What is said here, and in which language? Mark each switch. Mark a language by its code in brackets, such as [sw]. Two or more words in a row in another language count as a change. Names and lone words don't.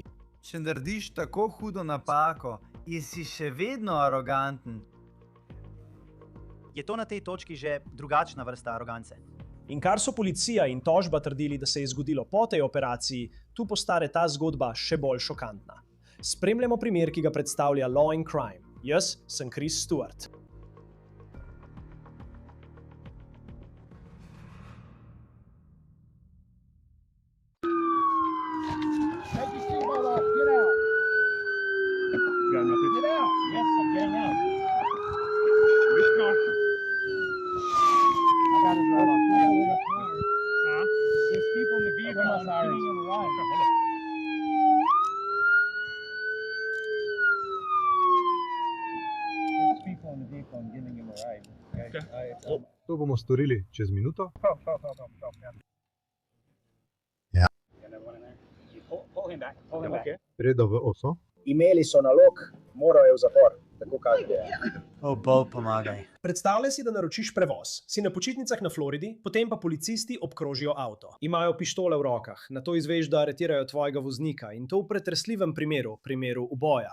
[sl] Če narediš tako hudo napako, si še vedno aroganten. Je to na tej točki že drugačna vrsta arogance? In kar so policija in tožba trdili, da se je zgodilo po tej operaciji, tu postane ta zgodba še bolj šokantna. Spremljamo primer, ki ga predstavlja Law and Crime. Jaz sem Chris Stewart. [en] Take your seatbelt off. Get out. Got nothing. Get out. Yes, I'm getting out. Which car? I got his right on. Huh? There's people in the vehicle. Come on, I'm Cyrus. giving him a ride. Okay, hold on. There's people in the vehicle. I'm giving him a ride. Okay. [sl] To bomo storili čez minuto. [en] Pull him back. Pull him back. Okay. [sl] Redo v oso. Imeli so nalog, morajo v zapor. Tako kaže. Bog pomagaj. Predstavljaj si, da naročiš prevoz. Si na počitnicah na Floridi, potem pa policisti obkrožijo avto. Imajo pištole v rokah, nato izveš, da aretirajo tvojega voznika in to v pretresljivem primeru uboja.